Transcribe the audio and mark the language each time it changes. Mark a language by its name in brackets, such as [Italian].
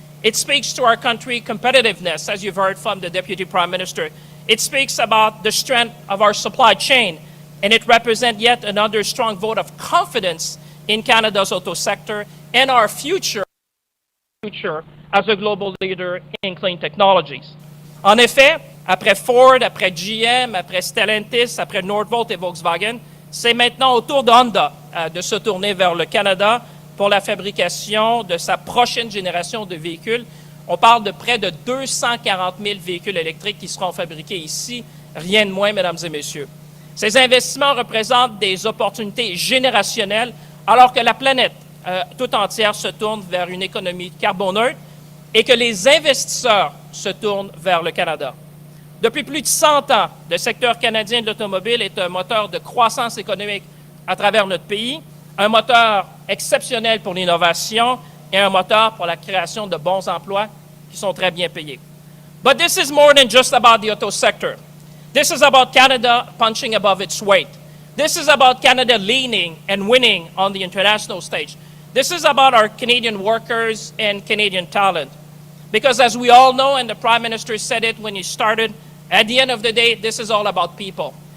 [English] It speaks to our country competitiveness, as you've heard from the Deputy Prime Minister. It speaks about the strength of our supply chain, and it represents yet another strong vote of confidence in Canada's auto sector and our future as a global leader in clean technologies. [French] En effet, après Ford, après GM, après Stellantis, après Northvolt et Volkswagen, c'est maintenant au tour de Honda de se tourner vers le Canada pour la fabrication de sa prochaine génération de véhicules. On parle de près de 240 000 véhicules électriques qui seront fabriqués ici, rien de moins, mesdames et messieurs. Ces investissements représentent des opportunités générationnelles alors que la planète tout entière se tourne vers une économie carboneutre et que les investisseurs se tournent vers le Canada. Depuis plus de 100 ans, le secteur canadien de l'automobile est un moteur de croissance économique à travers notre pays, un moteur exceptionnel pour l'innovation et un moteur pour la création de bons emplois qui sont très bien payés. [English] But this is more than just about the auto sector. This is about Canada punching above its weight. This is about Canada leaning and winning on the international stage. This is about our Canadian workers and Canadian talent. Because as we all know, and the Prime Minister said it when he started, at the end of the day, this is all about people.